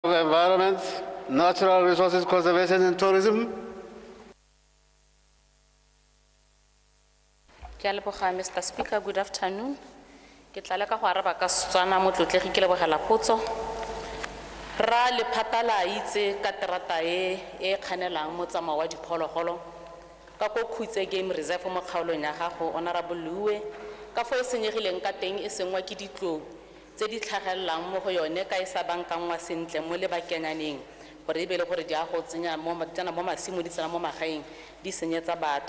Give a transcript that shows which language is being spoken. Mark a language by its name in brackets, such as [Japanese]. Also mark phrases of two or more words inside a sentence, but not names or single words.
[English] of Environment, Natural Resources Conservation and Tourism. Mr. Speaker, good afternoon. [Tswana] Ke tla leka go araba ka Setswana motlotlegi ke lebogela potso. Ra lephata la itse ka terata e kganelang mo tsamao wa diphologolo ka go khutse [English] game reserve [Tswana] mo kgaolong ya gago Honorable Luwe ka fo e senyegileng ka teng e sengwa ke ditlou tse di tlhagellang mo go yone ka e sa bankangwa sentle mo lebakenyaneng gore e be le gore di a go tsenya mo masimo di tsena mo magaeng di senyetsa batho.